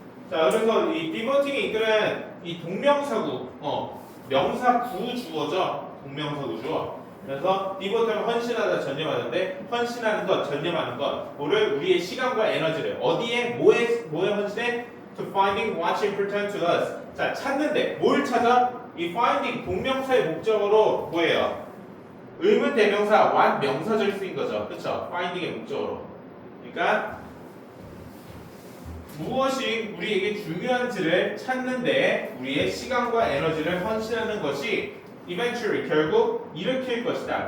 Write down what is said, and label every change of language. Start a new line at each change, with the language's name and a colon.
Korean: 자, 그래서 이 디버팅이 이끄는 이 동명사구, 명사 구주어죠. 동명사구 주어. 그래서 디버트는 헌신하다, 전념하는데 헌신하는 것, 전념하는 것, 뭐를 우리의 시간과 에너지를 어디에 뭐에 헌신해?
English: To finding what's important to us.
Korean: 자, 찾는데 뭘 찾아? 이 finding 동명사의 목적어로 뭐예요? 의문 대명사 what 명사절이 쓰인 거죠. 그렇죠? finding의 목적어로. 그러니까 무엇이 우리에게 중요한지를 찾는데 우리의 시간과 에너지를 헌신하는 것이 eventually 결국 일으킬 것이다.